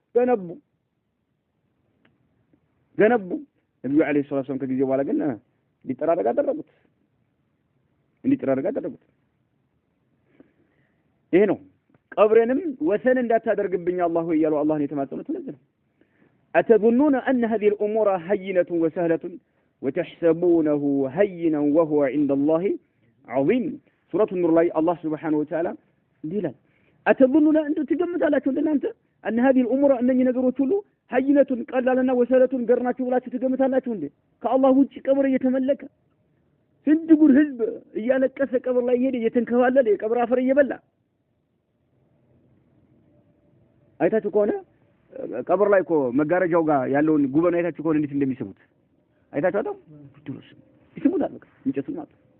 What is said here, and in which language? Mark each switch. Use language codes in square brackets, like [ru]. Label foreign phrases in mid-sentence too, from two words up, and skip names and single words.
[am] ገነቡ ነብዩ [ar] عليه السلام [am] ከጊዜ በኋላ ግን እንዲጠራረግ አደረጉት። ይሄ ነው ቀብሬንም ወሰን እንዳታደርግብኝ አላህ ሆይ ያለው አላህን የተማጸኑት ነበር። [ar] أتظنون أن هذه الأمور هينة وسهلة وتحسبونه هينا وهو عند الله عظيم سورة النور ላይ الله سبحانه وتعالى ይላል أتظنون أنت [am] ትገምታላችሁ እናንተ [ar] أن هذه الأمور [am] እነኚህ ነገሮች ሁሉ [ar] هينة [am] ቀላልና ወሰለቱን ገርናችሁ ብላችሁ ትገምታላችሁ እንዴ? ከአላህ ውጪ ቀብር እየተመለከ ስንት ጉድ ህዝብ እያለቀሰ ቀብር ላይ ሄደ እየተንከባለለ የቀብር አፈር እየበላ አይታችሁ ከሆነ ቀብር ላይ እኮ መጋረጃው ጋር ያለውን ጉበን አይታችሁ ከሆነ እንዴት እንደሚስቡት አይታችሁ አጣው ይስሙታል። በቃ እንጨቱን ማለት